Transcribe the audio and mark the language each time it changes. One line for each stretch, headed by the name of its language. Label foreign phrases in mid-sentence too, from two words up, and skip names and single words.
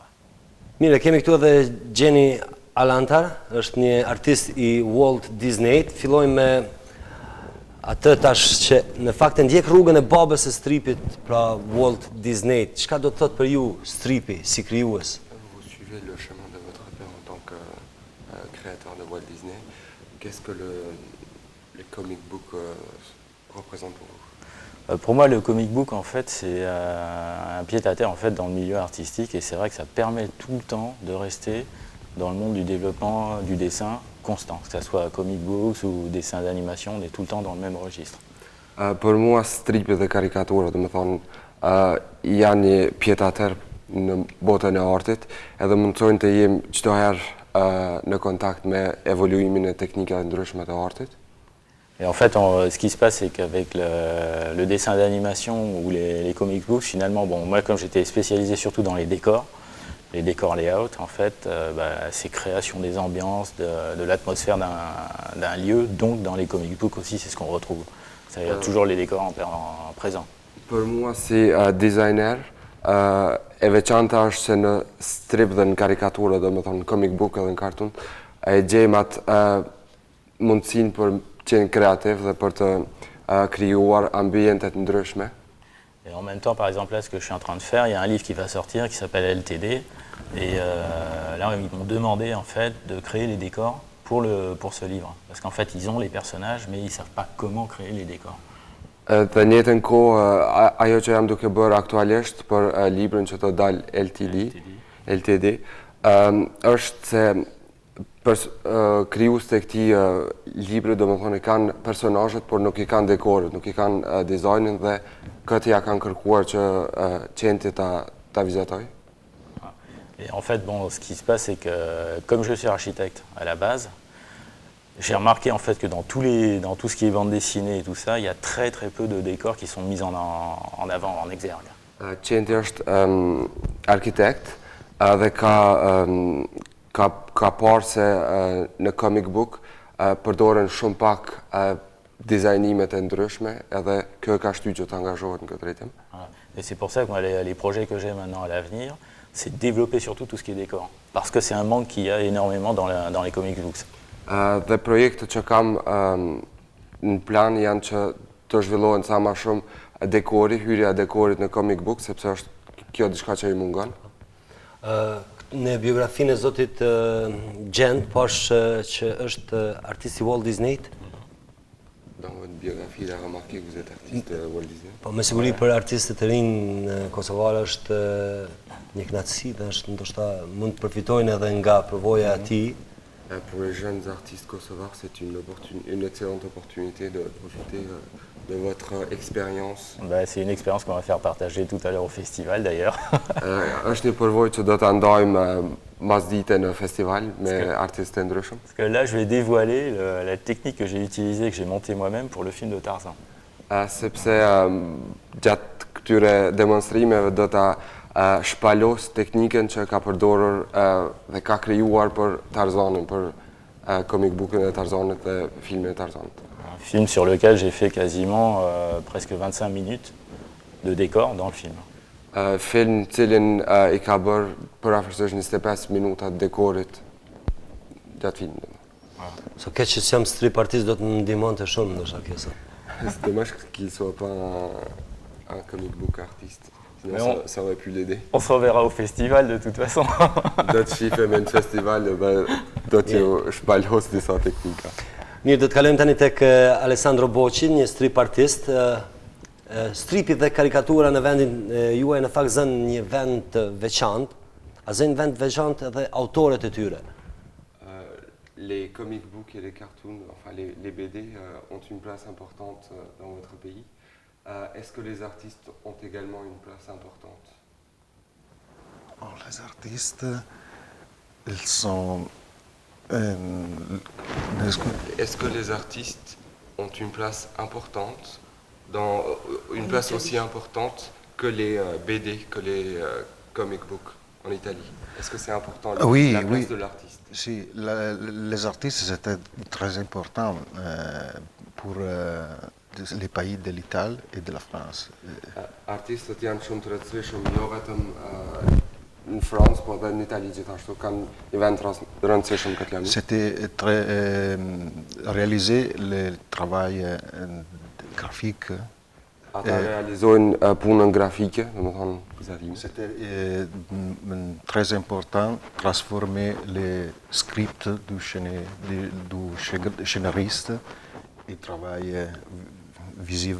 Albanian: Mire, kemi këtu edhe Gjeni Alantar, është një artist i Walt Disney. Fillojmë me atë tash që në fakt e ndjek rrugën e babës së stripit, pra Walt Disney. Çka do të thotë për ju stripi si krijues?
French: Vous suivez le chemin de votre père en tant que créateur de Walt Disney. Qu'est-ce que les
English: comic books
French: représentent pour vous? Pour moi, le
English: comic book,
French: en fait, c'est un pied-à-terre en fait, dans le milieu artistique, et c'est vrai que ça permet tout le temps de rester dans le monde du développement du dessin constant, que ce soit
English: comic books
French: ou dessin d'animation, on est tout le temps dans le même registre.
Albanian: Për mua, stripit dhe karikatura, dhe me thonë, janë një pied-à-terre në botën e artit, edhe mundsojnë të jem çdo herë në kontakt me evoluimin e teknikave ndryshme të artit.
French: Et en fait, ce qui se passe, c'est qu'avec le dessin d'animation ou les
English: comic books,
French: finalement, bon, moi, comme j'étais spécialisé surtout dans les décors layout, en fait, c'est création des ambiances, de l'atmosphère d'un lieu, donc dans les
English: comic books
French: aussi, c'est ce qu'on retrouve. Il y a toujours les décors en présent.
Albanian: Për mua, si designer, e veçanta është se në strip dhe në karikaturë, dhe me thonë në
English: comic book
Albanian: edhe në kartun, e gjejmë atë mundësinë për qenë kreativ dhe për të krijuar ambientet ndryshme.
French: Et en même temps, par exemple, là, ce que je suis en train de faire, il y a un livre qui va sortir qui s'appelle LTD. Et là, ils m'ont demandé en fait de créer les décors pour ce livre. Parce qu'en fait, ils ont les personnages, mais ils ne savent pas comment créer les décors.
Albanian: Dhe në njëjtën kohë, ajo që jam duke bërë aktualisht për librin që të dal LTD, është se krijues të këtij libri, domethënë kanë personazhet, por nuk i kanë dekoret, nuk i kanë dizajnin dhe këtë ja kanë kërkuar që qenti ta vizitoj.
French: Et en fait, bon, ce qui se passe, c'est que comme je suis architecte à la base, j'ai remarqué en fait que dans tout ce qui est bande dessinée et tout ça, il y a très très peu de décors qui sont mis en avant, en exergue.
Albanian: Qenti është arkitekt dhe ka parë se në
English: comic book
Albanian: përdoren shumë pak dizajnimet e ndryshme edhe kjo ka shtyr që të angazhohet në këtë drejtim.
French: Voilà. Et c'est pour ça que moi, les projets que j'ai maintenant à l'avenir, c'est de développer surtout tout ce qui est décor. Parce que c'est un manque qu'il y a énormément dans les
English: comic books.
Albanian: Dhe projektet që kam në plan janë që të zhvillohen sa më shumë dekori, hyrja e dekorit në
English: comic book,
Albanian: sepse është kjo diçka që i mungon. Në biografinë e zotit Gjend, pash që është artist i Walt Disney.
French: Dans votre biographie, il a remarqué que vous êtes artiste Walt Disney.
Albanian: Po me siguri për artistët e rinj kosovar është një kënaqësi dhe është ndoshta mund të përfitojnë edhe nga përvoja e tij.
French: Pour les jeunes artistes kosovars, c'est une excellente opportunité de profiter de votre expérience. Bah, c'est une expérience qu'on va faire partager tout à l'heure au festival d'ailleurs.
Albanian: Është një përvojë që do ta ndajmë mas dite në festival me artistë të ndryshëm.
French: Parce que là, je vais dévoiler la technique que j'ai utilisée, que j'ai montée moi-même pour le film de Tarzan.
Albanian: Sepse gjatë këtyre demonstrimeve do ta shpalos teknikën që ka përdorur dhe ka krijuar për Tarzanin, për
English: comic bookën
Albanian: e Tarzanit dhe filmin e Tarzanit.
French: Un film sur lequel j'ai fait quasiment presque 25 minutes de décor dans le film.
Albanian: Film cilin i ka bërë për afërsisht 25 minuta dekorit gjatë filmit. So keq që jam strip artist do të më ndihmonte shumë ndoshta kjo sa.
French: C'est dommage qu'il soit pas un
English: comic book
French: artiste. Sinon, ça aurait pu l'aider. On se reverra au festival de toute façon.
Albanian: Do të shifem në festival, do t'ju shpalos disa teknika. Mirë, do të kalojmë tani tek Alessandro Boqi, një strip artist. Stripi dhe karikatura në vendin juaj në fakt zënë një vend të veçantë, a zënë vend të veçantë edhe autorët e tyre.
French: Les
English: comic books
French: et les cartoons, enfin les BD ont une place importante dans votre pays. Est-ce que les artistes ont également une place importante? Les artistes, ils sont... Est-ce que les artistes ont une place importante, une place aussi importante que les BD, que les
English: comic books
French: en Italie? Est-ce que c'est important la place de l'artiste? Si, les artistes c'était très important pour les pays de l'Italie et de la France.
Albanian: Artistët janë shumë të rëndësishëm jo vetëm në Francë, por edhe në Itali gjithashtu kanë një vend të rëndësishëm këtë lami.
French: C'était très réaliser le travail graphique.
Albanian: Ata realizojnë punën grafike, domethënë vizatime.
French: C'était très important transformer les scripts du scénariste et travail visible.